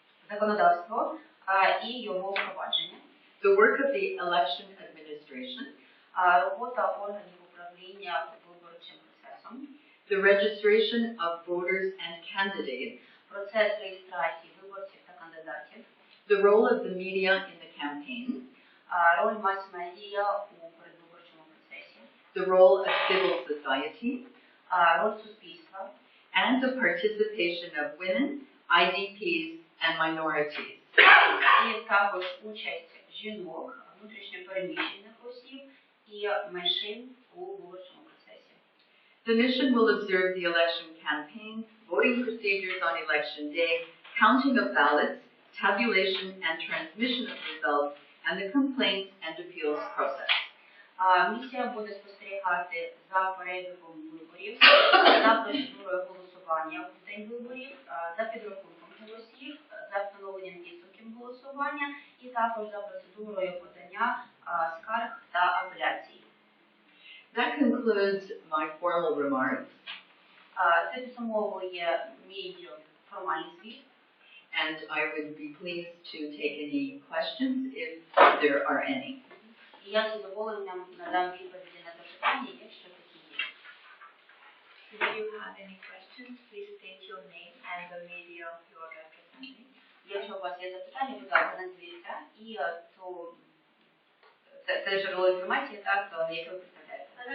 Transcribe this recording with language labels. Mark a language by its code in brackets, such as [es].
[uk] законодавство і його впровадження, [en] the work of the election administration, [uk] робота органів управління виборчим процесом, [en] the registration of voters and candidates, [uk] процес реєстрації виборців та кандидатів, [en] the role of the media in the campaign, [uk] роль мас-медіа у передвиборчому процесі, [en] the role of civil society, [uk] роль суспільства, [en] and the participation of women, IDPs, and minorities. [uk] І також участь жінок, внутрішньопереміщених осіб і меншин у виборчому процесі. [en] The mission will observe the election campaign, voting procedures on election day, counting of ballots, tabulation and transmission of results, and the complaints and appeals process. [uk] Місія буде спостерігати за перебігом виборів, за процедурою голосування в день виборів, за підрахунком голосів, за встановленням підсумків голосування і також за процедурою подання скарг та апеляцій. [en] That concludes my formal remarks, [uk] Це підсумовує мій формальний звіт. [en] and I would be pleased to take any questions if there are any. [uk] І я з задоволенням надам відповіді на запитання, якщо такі є. [en] If you have any questions, please state your name and the media you are representing. [uk] Якщо у вас є запитання, будь ласка, назвіться і то це джерело інформації, так, яке ви представляєте.